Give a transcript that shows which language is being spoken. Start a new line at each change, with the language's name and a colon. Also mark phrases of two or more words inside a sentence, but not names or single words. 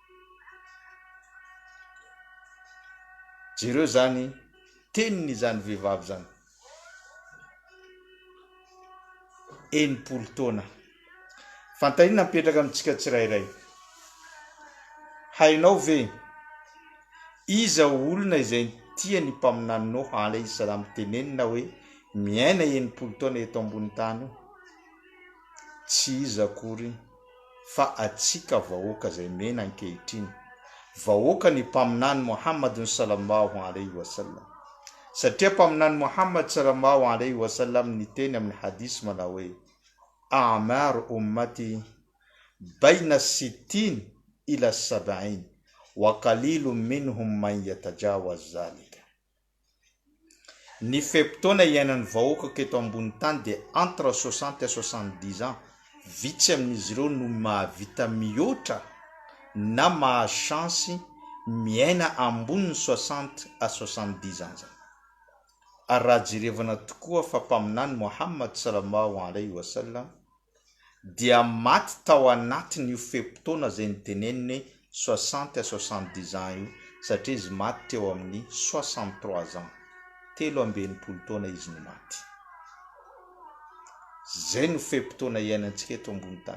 Malagasy: Jereo zany teniny izany vehivavy zany, 80 taona. Fantanina mipetraka amintsika tsirairay, hainao ve iza olona izay tia ny mpaminany Nuh
Arabic: عليه السلام
Malagasy: tenenina hoe miaina 80 taona eto ambony tany? Tsy iza akory fa atsika vahoaka izay mena ankehitriny, vahoaka ny mpaminany Muhammad
Arabic: صلى الله عليه وسلم.
Malagasy: Satria mpaminany Muhammad
Arabic: صلى الله عليه وسلم
Malagasy: niteny amin'ny hadis manao hoe
Arabic: أعمار أمتي بين 60 إلى 70 وقليل منهم من يتجاوز ذلك.
Malagasy: Ny feptaona iainan'ny vahoaka eto ambony tany dia
French: entre 60 et 70 ans.
Malagasy: Vitsy amin'izy ireo no mahavita mihoatra na mahachance miaina ambony
French: 60 à 70 ans.
Malagasy: Ary raha jerevana tokoa fa mpaminany Muhammad
Arabic: صلى الله عليه وسلم
Malagasy: dia maty tao anatin'ny io feptaona izay niteneniny
French: 60 à 70 ans
Malagasy: io, satria izy maty teo amin'ny 63 ans, 13 taona izy no maty. Zay no feptaona iainantsika eto ambony tany.